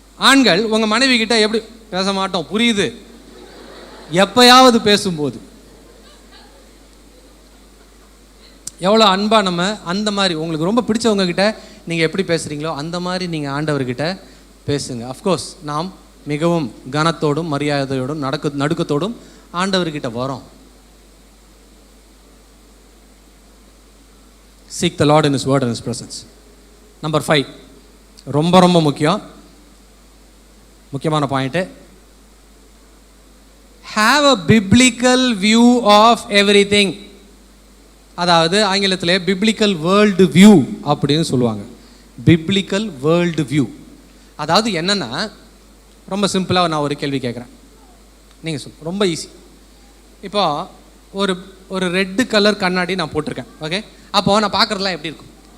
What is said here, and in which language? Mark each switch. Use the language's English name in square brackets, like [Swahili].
[Tamil] ஆண்கள் உங்கள் மனைவி கிட்ட எப்படி பேச மாட்டோம், புரியுது, எப்பயாவது பேசும்போது எவ்வளோ அன்பாக நம்ம அந்த மாதிரி உங்களுக்கு ரொம்ப பிடிச்சவங்க கிட்ட நீங்கள் எப்படி பேசுகிறீங்களோ அந்த மாதிரி நீங்கள் ஆண்டவர்கிட்ட பேசுங்க. அஃப்கோர்ஸ் நாம் மிகவும் கனத்தோடும் மரியாதையோடும் நடுக்கத்தோடும் ஆண்டவர்கிட்ட வரோம். [English] Seek the Lord in His word and His presence. Number 5, [Tamil] ரொம்ப ரொம்ப முக்கியமான point, [English] have a biblical view of everything. [Tamil] அதாவது ஆங்கிலத்தில் [English] biblical world view [Tamil] அப்படின்னு சொல்லுவாங்க. [English] biblical world view [Tamil] அதாவது என்னன்னா, ரொம்ப சிம்பிளாக நான் ஒரு கேள்வி கேட்குறேன், நீங்கள் சொல்லுங்கள், ரொம்ப ஈஸி. இப்போ ஒரு ஒரு ரெட்டு கலர் கண்ணாடி நான் போட்டிருக்கேன். ஓகே, அப்போது நான் பார்க்குறதுலாம் எப்படி இருக்கும்?